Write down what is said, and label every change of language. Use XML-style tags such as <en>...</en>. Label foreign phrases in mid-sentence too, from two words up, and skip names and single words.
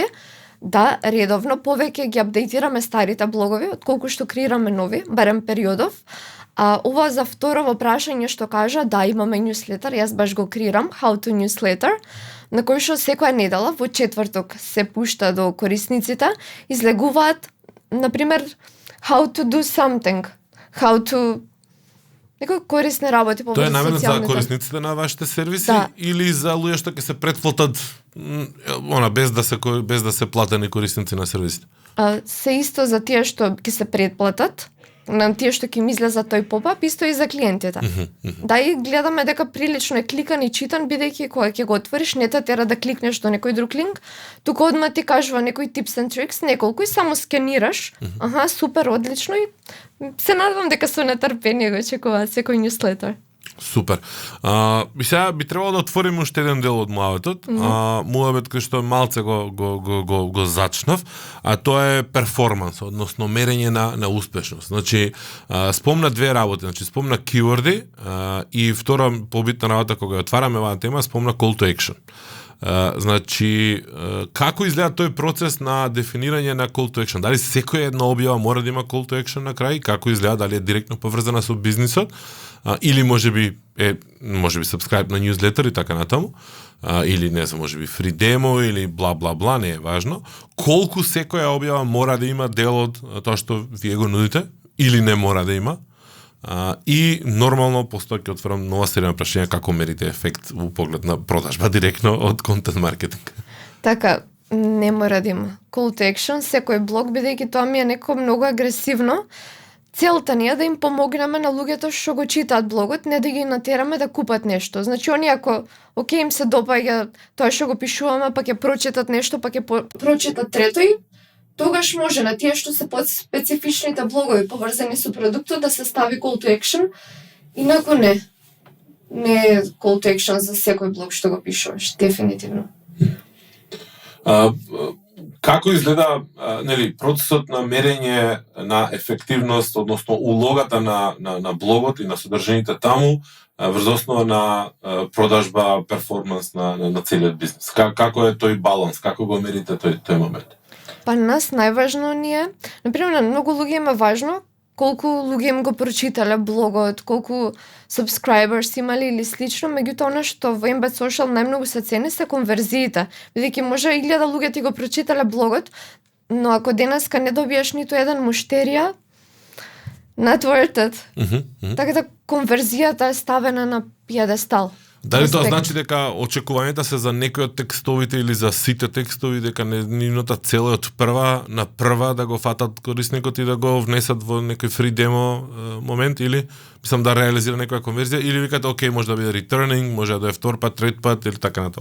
<mk>Да, редовно повеќе ги апдейтираме старите блогови отколку што креираме нови, барем периодов. А ова за второво прашање што кажа, да, имаме newsletter, јас баш го креирам,</mk> <en>How to Newsletter,</en> <mk>на кој што секоја недела во четврток се пушта до корисниците, излегуваат, например,</mk> <en>how to do something, how to</en> <mk>некои корисни работи по тоа е наменет за корисниците на вашите сервиси, да, или за луѓе што ќе се претплатат без да се платени корисници на сервисите? Се исто за тие што ќе се претплатат, на тие што ќе им излеза тој поп-ап, исто и за клиентите. Да, и гледаме дека прилично е кликан и читан, бидејќи кога ќе го отвориш, не те тера да кликнеш до некој друг линк, туку одма ти кажува некои</mk> <en>tips and tricks,</en> <mk>неколку и само сканираш. Аха, супер, одлично, и се надевам дека со нетрпение го очекуваат секој newsletter. Супер. И сега би требало да отвориме уште еден дел од муабетот. Муабет кој што малце го зачнав, а тоа е перформанс, односно мерење на успешност. Значи, спомна две работи, значи спомна keyword-и и втора побитна работа кога ја отвараме оваа тема, спомна</mk> <en>call to action.</en> <mk>Значи, како изгледа тој процес на дефинирање на</mk> <en>call to action?</en> <mk>Дали секоја една објава мора да има</mk> <en>call to action</en> <mk>на крај? Како изгледа? Дали е директно поврзана со бизнисот? Или можеби subscribe на newsletter и така натаму? Или не знам, можеби</mk> <en>free demo</en> <mk>или бла бла бла, не е важно. Колку секоја објава мора да има дел од тоа што вие го нудите? Или не мора да има? И нормално постои ќе отворам нова серија на прашања како мерите ефект во поглед на продажба директно од контент маркетинг. Така, не мора да има</mk> <en>call to action,</en> <mk>секој блог, бидејќи тоа ми е неко многу агресивно. Целта ни е да им помогнеме на луѓето што го читаат блогот, не да ги натераме да купат нешто. Значи, они ако им се допаѓа тоа што го пишуваме, па ќе прочитат нешто, па ќе прочитат трето и тогаш може на тие што се под специфичните блогови поврзани со продуктот да се стави</mk> <en>call to action,</en> <mk>инаку не е</mk> <en>call to action</en> <mk>за секој блог што го пишуваш, дефинитивно. Како изгледа процесот на мерење на ефективност, односно улогата на блогот и на содржините таму врз основа на продажба, перформанс на целиот бизнес? Како е тој баланс? Како го мерите тој момент? Па нас најважно ни е, например, на многу луѓе им е важно колку луѓе им го прочитале блогот, колку subscribers имали или слично, меѓутоа она што во Embed Social најмногу се цени се конверзиите, бидејќи може 1000 луѓе ти го прочитале блогот, но ако денеска не добиеш ниту еден муштерија,</mk> <en>not worth it.</en> <mk>Така да конверзијата е ставена на пиедестал. Дали тоа аспект. значи дека очекувањата се за некои од текстовите или за сите текстови, дека нивната цел е од прва на прва да го фатат корисникот и да го внесат во некој</mk> <en>free demo</en> <mk>момент, или мислам да реализира некоја конверзија, или викате окей, може да биде returning, може да е втор пат, трет пат или така натаму.</mk>